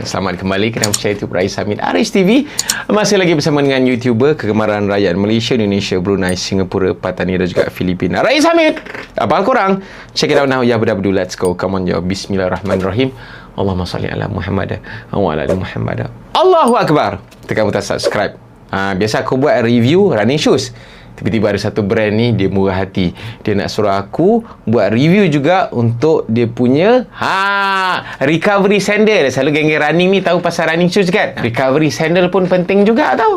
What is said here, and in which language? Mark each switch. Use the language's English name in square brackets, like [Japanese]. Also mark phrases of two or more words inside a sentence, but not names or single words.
[Malay] Selamat kembali ke dalam channel YouTube Rais Hamid Aris TV. Masih lagi bersama dengan YouTuber kegemaran rakyat Malaysia, Indonesia, Brunei, Singapura, Patani dan juga Filipina, Rais Hamid. Apa hal korang? [English] Check it out now. Ya bedu, let's go. Come on, yo. [Arabic] بسم الله الرحمن الرحيم. اللهم صل على محمد وعلى آل محمد. الله أكبر. [Malay] Tekan butang subscribe. Biasa aku buat review [English] running shoes. [Malay] Tiba-tiba ada satu brand ni, dia murah hati. Dia nak suruh aku buat review juga untuk dia punya [English] recovery sandal. [Malay] Selalu geng-geng running ni tahu pasal [English] running shoes [Malay] kan? [English] Recovery sandal [Malay] pun penting juga tau.